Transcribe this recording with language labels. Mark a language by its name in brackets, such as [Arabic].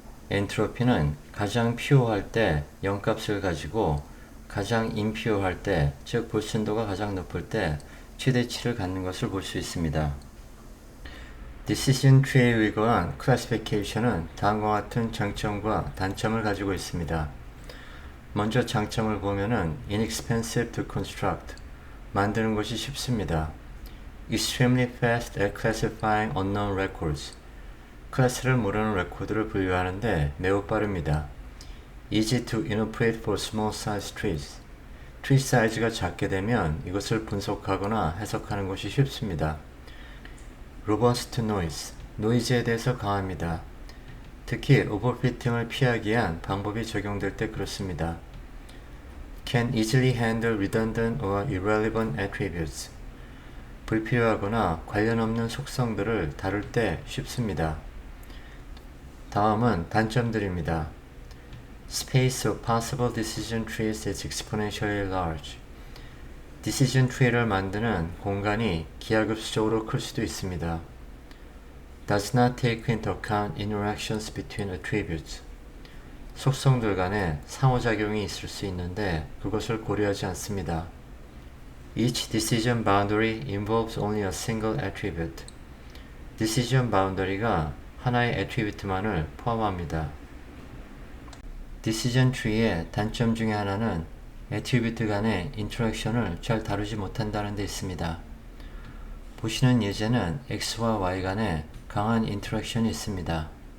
[Korean] 엔트로피는 가장 퓨어할 때 0값을 가지고 가장 임퓨어할 때, 즉 불순도가 가장 높을 때 최대치를 갖는 것을 볼 수 있습니다. 디시전 트리에 의거한 클래시피케이션은 다음과 같은 장점과 단점을 가지고 있습니다. 먼저 장점을 보면은 [English] inexpensive to construct, [Korean] 만드는 것이 쉽습니다. [English] extremely fast at classifying unknown records, [Korean] 클래스를 모르는 레코드를 분류하는데 매우 빠릅니다. [English] easy to interpret for small size trees, [Korean] 트리 사이즈가 작게 되면 이것을 분석하거나 해석하는 것이 쉽습니다. [English] robust to noise, [Korean] 노이즈에 대해서 강합니다. 특히 오버피팅을 피하기 위한 방법이 적용될 때 그렇습니다. [English] can easily handle redundant or irrelevant attributes, [Korean] 불필요하거나 관련 없는 속성들을 다룰 때 쉽습니다. 다음은 단점들입니다. [English] Space of possible decision trees is exponentially large. [Korean] decision tree를 만드는 공간이 기하급수적으로 클 수도 있습니다. [English] Does not take into account interactions between attributes. [Korean] 속성들 간에 상호작용이 있을 수 있는데 그것을 고려하지 않습니다. [English] Each decision boundary involves only a single attribute. [Korean] decision boundary가 하나의 attribute만을 포함합니다. decision tree의 단점 중에 하나는 attribute 간의 인터랙션을 잘 다루지 못한다는 데 있습니다. 보시는 예제는 x와 y 간에 강한 인터랙션이 있습니다.